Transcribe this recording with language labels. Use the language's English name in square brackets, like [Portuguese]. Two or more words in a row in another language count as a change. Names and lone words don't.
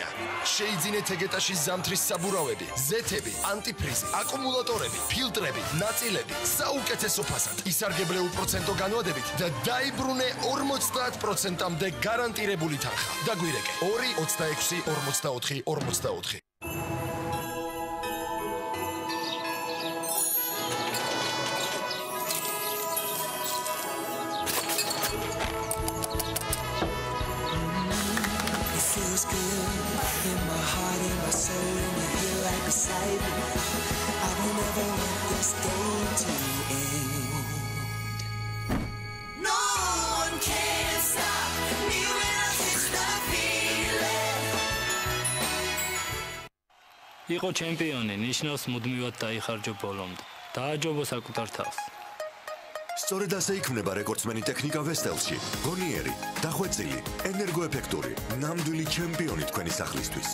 [Georgian] შეიძინე Tegetaში ზამთრის საბურავები, ზეთები, ანტიფრიზი, აკუმულატორები, ფილტრები, ნაწილები საუკეთესო ფასად, ისარგებლეულ პროცენტო განვადებით და დაიბრუნე 50%-მდე გარანტირებული თანხა. დაგვირეკე 2 26 44 44. [English] Feels good in my heart, in my soul, and you're here right beside me. I don't ever want this day to end. No one can stop me when I touch the feeling. [Georgian] იყო ჩემპიონი, ნიშნავს მუდმივად დაიხარჯო ბოლომდე. დააჯობო საკუთარ თავს. სწორედ ასე იქმნება რეკორდსმენი ტექნიკა ვესტელში. გონიერი, დახვეწილი, ენერგოეფექტური, ნამდვილი ჩემპიონი თქვენი სახლისთვის.